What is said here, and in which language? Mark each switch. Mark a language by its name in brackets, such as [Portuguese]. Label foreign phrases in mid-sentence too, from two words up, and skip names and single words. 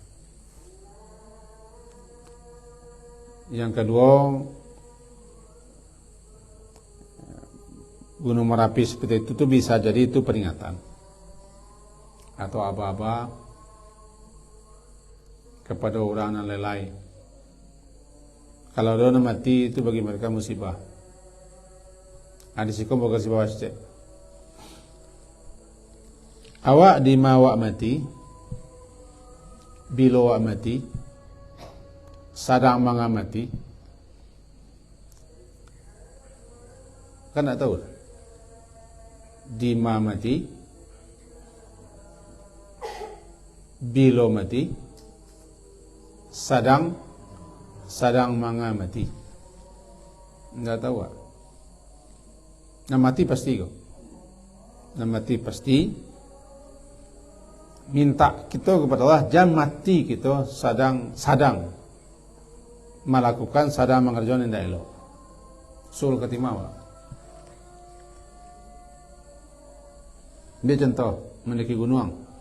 [Indonesian] Yang kedua, Gunung Merapi seperti itu bisa jadi itu peringatan atau aba-aba kepada orang yang lalai. Kalau dia mati itu bagi mereka musibah. Hadis itu bukan musibah saja. [Minangkabau] Awak di mawak mati, bila awak mati, sadang manga mati, kan tak tahu. Di ma mati, bila mati, sadang manga mati. Tak tahu. Nak mati pasti kau. Nak mati pasti. [Indonesian] Minta kita kepada Allah, jangan mati kita sadang melakukan, sadang mengerjakan yang tidak elok. Sul ketimawak. Dia contoh mendaki gunung.